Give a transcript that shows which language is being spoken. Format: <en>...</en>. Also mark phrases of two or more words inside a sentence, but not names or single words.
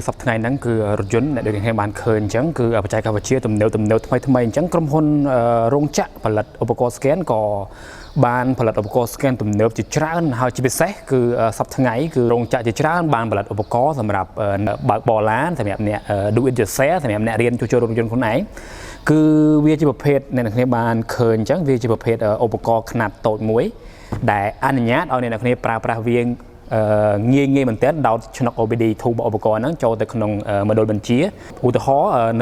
<km>សប្តាហ៍ថ្ងៃហ្នឹងគឺរថយន្តអ្នកដូចគ្នាបានឃើញអញ្ចឹងគឺបច្ចេកវិទ្យាទំនើបថ្មីអញ្ចឹងក្រុមហ៊ុនរោងចក្រផលិតឧបករណ៍ scan ក៏បានផលិតឧបករណ៍ scan ទំនើបជាច្រើនហើយជាពិសេសគឺសប្តាហ៍ថ្ងៃគឺរោងចក្រជាច្រើនបានផលិត ឧបករណ៍សម្រាប់បើកបរឡានសម្រាប់អ្នក</km> <en>do it yourself</en> <km>សម្រាប់អ្នករៀនជួសជុលរថយន្តខ្លួនឯងគឺវាជាប្រភេទអ្នកនរគ្នាបានឃើញអញ្ចឹងវាជាប្រភេទឧបករណ៍ខ្នាតតូចមួយដែលអ នុញ្ញាតឲ្យអ្នកនរគ្នាប្រើប្រាស់វាងាយមែនទែនដោតឆ្នុក OBD 2របស់ឧបករណ៍ហ្នឹងចូលទៅក្នុងម៉ូឌូលបញ្ជាឧទាហរណ៍នៅ</km>